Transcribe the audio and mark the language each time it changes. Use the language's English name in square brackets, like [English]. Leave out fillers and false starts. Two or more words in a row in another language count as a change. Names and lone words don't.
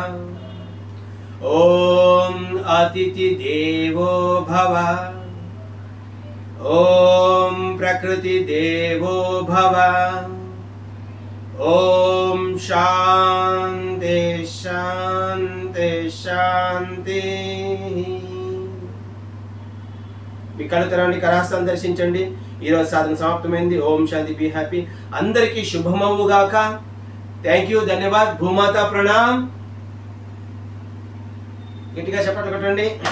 [Sanskrit] ओम अतिथि देवो भव. ओम प्रकृति देवो भव. ओम शांति शांति शांति. [Telugu] మీ కళ్ళు తెరవండి, కరహస్తాన్ని దర్శించండి. ఈరోజు సాధన సమాప్తమైంది. [Sanskrit] ओम् शान्ति, [English] be happy. [Telugu] అందరికీ శుభమవుగాక. [English] thank you, [Telugu] ధన్యవాద్. భూమాత ప్రణామ్. గట్టిగా చెప్పట్లు కొట్టండి.